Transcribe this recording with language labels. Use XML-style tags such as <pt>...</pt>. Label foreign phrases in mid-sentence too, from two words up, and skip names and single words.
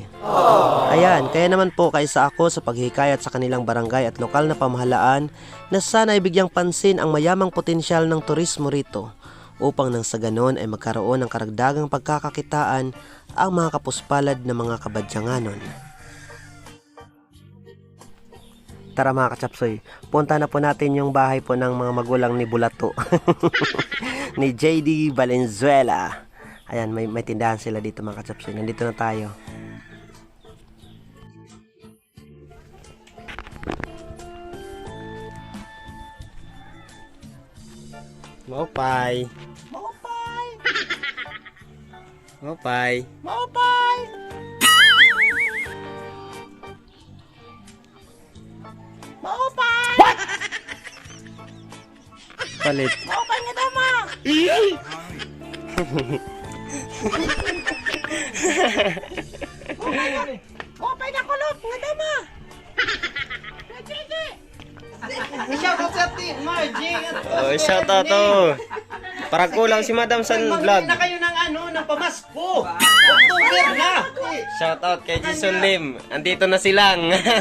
<tl>Ayan, kaya naman po kaisa ako sa paghikayat sa kanilang barangay at lokal na pamahalaan na sana ay bigyang pansin ang mayamang potensyal ng turismo rito upang nang sa ganon ay magkaroon ng karagdagang pagkakakitaan ang mga kapuspalad na mga Kabadyanganon. Tara mga kachapsoy, punta na po natin yung bahay po ng mga magulang ni Bulato. Ni JD Valenzuela. Ayan, may tindahan sila dito mga kachapsoy. Nandito na tayo.</tl> <war>Maupay. Maupay! Maupay. Maupay! Maupay! Palit. Maupay nga dama! Maupay na kulot nga dama!</war> <tl>Shoutout sa atin, Margie!</tl> <en>Oh, shout out to.</en> <tl>Para kulang si Madam sa vlog. Na kayo ng pamasko! October na! Shout out kay Jason Lim. Andito na silang.</tl>